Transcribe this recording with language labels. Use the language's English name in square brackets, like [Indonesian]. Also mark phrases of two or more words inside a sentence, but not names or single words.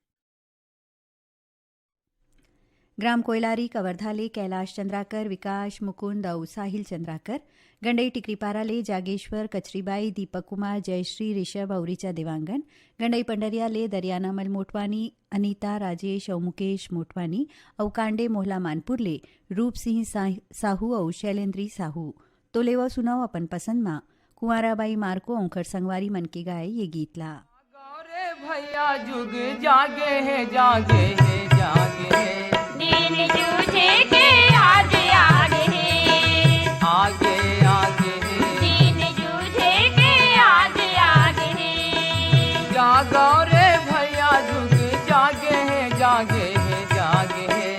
[Chhattisgarhi] ग्राम कोयलारी कवर्धा ले कैलाश चंद्राकर विकास मुकुंद और साहिल चंद्राकर गंडई टिकरीपारा ले जागेश्वर कचरीबाई दीपक कुमार जयश्री ऋषभ और ऋचा देवांगन गंडई पंडरिया ले दरियानामल मोटवानी अनीता राजेश और मुकेश मोटवानी और कांडे मोहला मानपुर ले रूप सिंह साहू और शैलेंद्री साहू तो लेवा सुनाओ अपन पसंद मां कुंवराबाई मार्को औंकर संगवारी मन के गाए ये गीत ला गौरे भैया जुग जागे है जागे है जागे है दिन जूझे के आगे आगे है आगे आगे है दिन जूझे के आगे आगे है जागो रे भैया जुग जागे है जागे है जागे है